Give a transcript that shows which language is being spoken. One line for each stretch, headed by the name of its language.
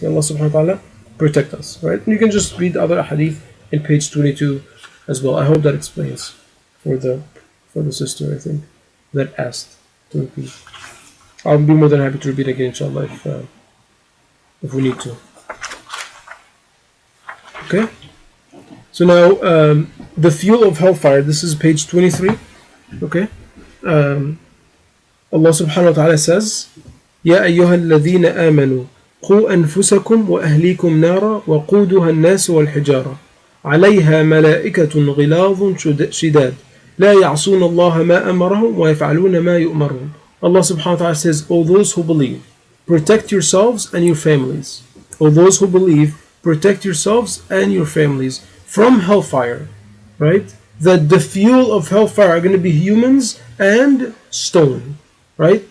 English: May Allah subhanahu wa ta'ala protect us, right? And you can just read the other hadith in page 22 as well. I hope that explains for the sister, I think, that asked to repeat. I'll be more than happy to repeat again, inshallah, if we need to. Okay? So now, the fuel of hellfire, this is page 23. Okay? Allah subhanahu wa ta'ala says,
Arabic: يَا أَيُّهَا الَّذِينَ آمَنُوا قُوا أَنفُسَكُمْ وَأَهْلِيكُمْ نَارًا وَقُودُهَا النَّاسُ وَالْحِجَارَةُ عَلَيْهَا مَلَائِكَةٌ غِلَاظٌ شِدَادٌ لَا يَعْصُونَ اللَّهَ مَا أَمَرَهُمْ وَيَفْعَلُونَ مَا يُؤْمَرُونَ.
English: Allah subhanahu wa ta'ala says, O those who believe, protect yourselves and your families. O those who believe, protect yourselves and your families from hellfire, right? That the fuel of hellfire are going to be humans and stone, right?